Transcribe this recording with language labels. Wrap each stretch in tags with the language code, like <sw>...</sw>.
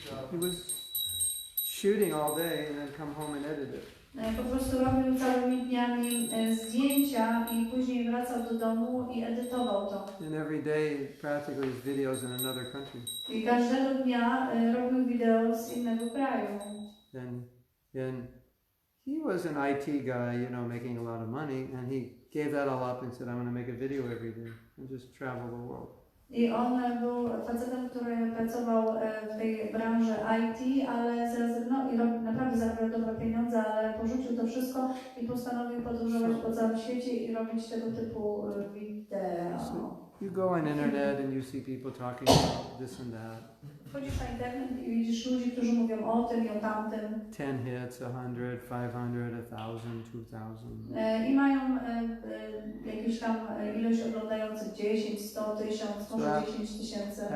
<en>He was shooting all day and then come home and edit it.</en> <pl>Po prostu robił całymi dniami zdjęcia i później wracał do domu i edytował to.</pl> <en>And every day practically his videos in another country.</en> <pl>I każdego dnia robił wideo z innego kraju.</pl> <en>And he was an IT guy, you know, making a lot of money, and he gave that all up and said, I'm going to make a video every day and just travel the world.</en> <pl>I on był facetem, który pracował w tej branży IT, ale zrezygnował i naprawdę zarabiał dobre pieniądze, ale porzucił to wszystko i postanowił podróżować po całym świecie i robić tego typu wideo.</pl> <en>So you go on internet and you see people talking about this and that.</en> <pl>Wchodzisz na internet i widzisz ludzi, którzy mówią o tym i o tamtym.</pl> <en>10 hits, 100, 500, 1000, 2000.</en> <pl>I mają jakieś tam ilość oglądających 10, 100, 1000, może 10 tysięcy.</pl>